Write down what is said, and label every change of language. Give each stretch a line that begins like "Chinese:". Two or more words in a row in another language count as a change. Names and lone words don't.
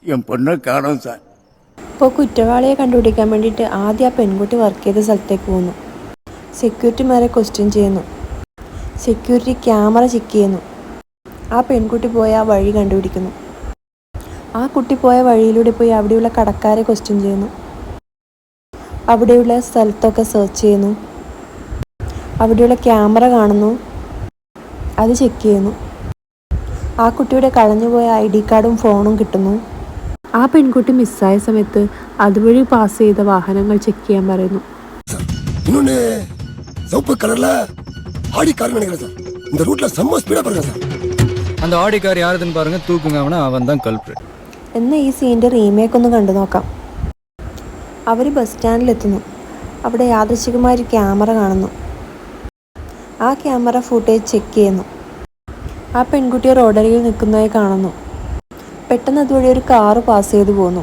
Tamil: என் பொண்ணை காணோம் சார்.
Malayalam: ഇപ്പോൾ കുറ്റവാളിയെ കണ്ടുപിടിക്കാൻ വേണ്ടിയിട്ട് ആദ്യം ആ പെൺകുട്ടി വർക്ക് ചെയ്ത സ്ഥലത്തേക്ക് പോകുന്നു. സെക്യൂരിറ്റിമാരെ ക്വസ്റ്റ്യൻ ചെയ്യുന്നു.
English: security camera check
Malayalam: ചെയ്യുന്നു. ആ പെൺകുട്ടി പോയ ആ വഴി കണ്ടുപിടിക്കുന്നു. ആ കുട്ടി പോയ വഴിയിലൂടെ പോയി അവിടെയുള്ള കടക്കാരെ ക്വസ്റ്റ്യൻ ചെയ്യുന്നു. അവിടെയുള്ള സ്ഥലത്തൊക്കെ സെർച്ച് ചെയ്യുന്നു. അവിടെയുള്ള ക്യാമറ കാണുന്നു. അത് ചെക്ക് ചെയ്യുന്നു. ആ കുട്ടിയുടെ കളഞ്ഞുപോയ
English: ID card-ഉം
Malayalam: ഫോണും കിട്ടുന്നു. ആ പെൺകുട്ടി മിസ്സായ സമയത്ത് അതുവഴി പാസ് ചെയ്ത വാഹനങ്ങൾ ചെക്ക് ചെയ്യാൻ പറയുന്നു.
Tamil: இன்னொன்னு சிவப்பு கலர்ல ஆடி கார் நினைக்கிறேன் சார். இந்த ரூட்ல செம்ம ஸ்பீடா போறேன் சார். அந்த ஆடி கார் யாருதுன்னு பாருங்க, தூக்குங்க அவன் தான் கல்ப்ரிட்.
Malayalam: എന്ന് ഈ സീൻ്റെ റീമേക്ക് ഒന്ന് കണ്ടു നോക്കാം. അവർ ബസ് സ്റ്റാൻഡിലെത്തുന്നു. അവിടെ യാദൃശ്ചികമായൊരു ക്യാമറ കാണുന്നു. ആ
English: camera footage
Malayalam: ചെക്ക് ചെയ്യുന്നു. ആ പെൺകുട്ടിയെ റോഡരികിൽ നിൽക്കുന്നതായി കാണുന്നു. പെട്ടെന്ന് അതുവഴി ഒരു കാറ് പാസ് ചെയ്തു പോകുന്നു.